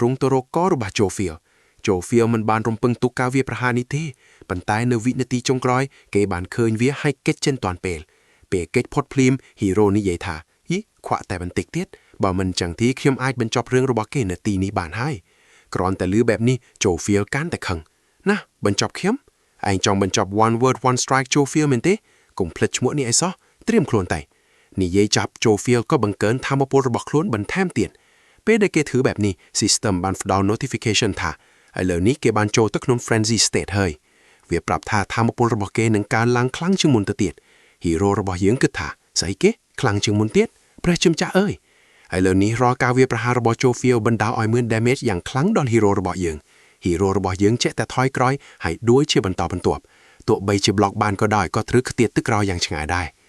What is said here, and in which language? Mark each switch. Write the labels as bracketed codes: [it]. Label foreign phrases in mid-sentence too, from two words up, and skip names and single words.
[km] ង់ទៅរកករបស់ Joe Field Joe Field មិនបានរំពឹងទុកការវាប្រហារនេះទេប៉ុន្តែនៅវិនាទីចុងក្រោយគេបានឃើញវាហើយគេចចេញតាន់ពេលគេចផុតភ្លាមហ៊ីរ៉ូនិយាយថាយីខ្វាក់តែបន្តិច ទៀតបើមិនចឹងទេខ្ញុំអាចបញ្ចប់រឿងរបស់គេនៅទីនេះបានហើយគ្រាន់តែលឺបែបនេះ Joe Field កាន់តែខឹងណាបញ្ចប់ខ្ញុំឯងចង់បញ្ចប់ [en] one word one strike [km] Joe Field មែនទេកុំភ្លេចឈ្មោះនេះអីសោះត្រៀមខ្លួនតែនិយាយចាប់ Joe Field ក៏បង្កើនថាមពលរបស់ខ្លួនបន្ថែមទៀតពេល ដែលគេធ្វើបែបនេះ system បានផ្ដល់ notification ថាឥឡូវនេះគេបានចូលទៅក្នុង [en] frenzy state [km] ហើយវាប្រាប់ថាថាមពលរបស់គេនឹងកើនឡើងខ្លាំងជាងមុនទៅទៀតហ៊ីរ៉ូរបស់យើងគិតថាស្អីគេខ្លាំងជាងមុនទៀតព្រះជំចាស់អើយឥឡូវនេះរាល់ការវាប្រហាររបស់ Joe Field បណ្ដាលឲ្យមាន damage យ៉ាងខ្លាំងដល់ហ៊ីរ៉ូរបស់យើងហ៊ីរ៉ូរបស់យើងចេះតែថយក្រោយហើយដួលជាបន្តបន្ទាប់ទោះបីជា block បានក៏ដោយក៏ត្រូវខ្ទាតទឹកក្រោយយ៉ាងឆ្ងាយដែរ